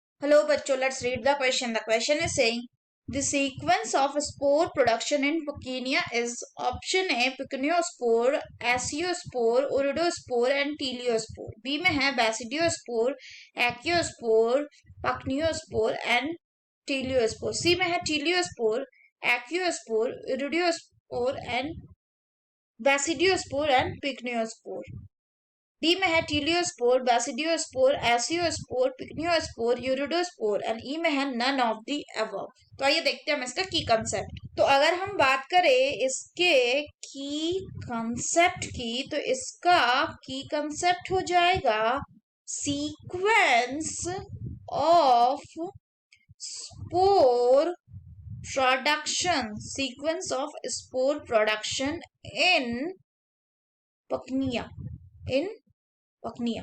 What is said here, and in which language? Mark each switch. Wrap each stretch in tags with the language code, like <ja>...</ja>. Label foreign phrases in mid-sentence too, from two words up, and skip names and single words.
<en>Hello bachcho, let's read the question. The question is saying the sequence of spore production in Puccinia is option A pycnospore, aciospore, iridospore and teleospore. B</en> <hi>में है</hi> <en>basidiospore, aciospore, pycnospore and teleospore. C</en> <hi>में है</hi> <en>teleospore, aciospore, iridospore and basidiospore and pycnospore. डी</en> <hi>में है</hi> <en>teliospore, basidiospore, aeciospore, pycniospore, urediospore and E</en> <hi>में है</hi> <en>none of the above. तो आइए देखते हैं हम इसका key concept. तो अगर हम बात करें इसके key concept की, तो इसका key concept हो जाएगा sequence of spore production, sequence of spore production in Puccinia, in Puccinia.</en>